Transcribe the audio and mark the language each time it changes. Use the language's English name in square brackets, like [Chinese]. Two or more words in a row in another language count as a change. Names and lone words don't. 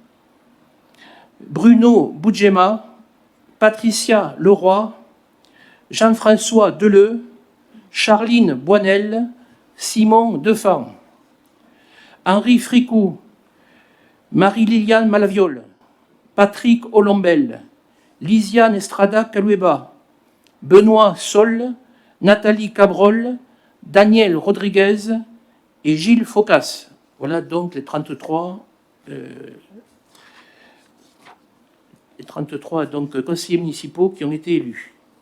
[French] Bruno Boudjema, Patricia Leroy, Jean-François Deleu, Charline Boinel, Simon Defan, Henri Fricou, Marie-Liliane Malaviole, Patrick Olombel, Lisiane Estrada Calueba, Benoît Sol, Nathalie Cabrol, Daniel Rodriguez et Gilles Focas. Voilà donc les 33 donc, conseillers municipaux qui ont été élus.